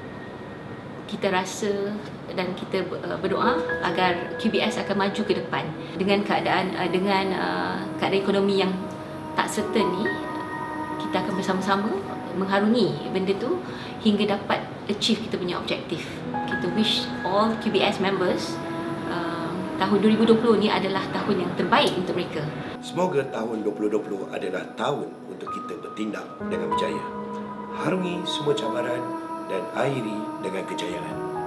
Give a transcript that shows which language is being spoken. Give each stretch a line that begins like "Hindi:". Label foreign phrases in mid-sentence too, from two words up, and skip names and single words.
Malay: kita rasa dan kita berdoa agar QBS akan maju ke depan dengan keadaan ekonomi yang tak certain ni. Kita akan bersama-sama mengharungi benda tu hingga dapat achieve kita punya objektif. Kita
English: wish all QBS members
Malay: tahun 2020 ni adalah tahun yang terbaik untuk mereka. Semoga tahun 2020 adalah tahun untuk kita bertindak dengan berjaya. Harungi semua cabaran dan akhiri dengan kejayaan.